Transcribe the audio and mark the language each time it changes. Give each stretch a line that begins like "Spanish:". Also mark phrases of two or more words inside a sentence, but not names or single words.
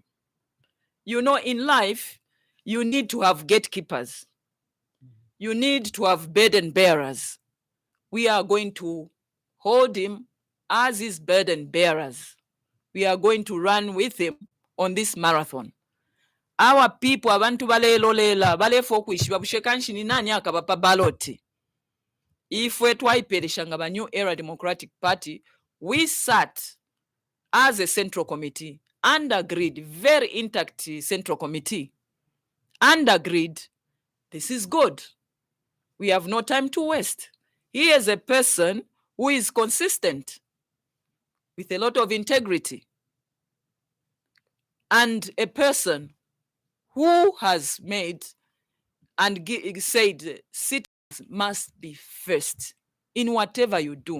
English: You know, in life, you need to have gatekeepers. You need to have burden bearers. We are going to hold him as his burden bearers. We are going to run with him on this marathon. Our people,
Bemba: abantu balelolela, balefa okwishiba bushekanshi ni nani akabapa baloti. Ifwe twayipereshanga ba
English: New Era Democratic Party, we sat as a central committee and agreed, very intact central committee, and agreed, this is good. We have no time to waste. He is a person who is consistent with a lot of integrity, and a person who has made and said citizens must be first in whatever you do.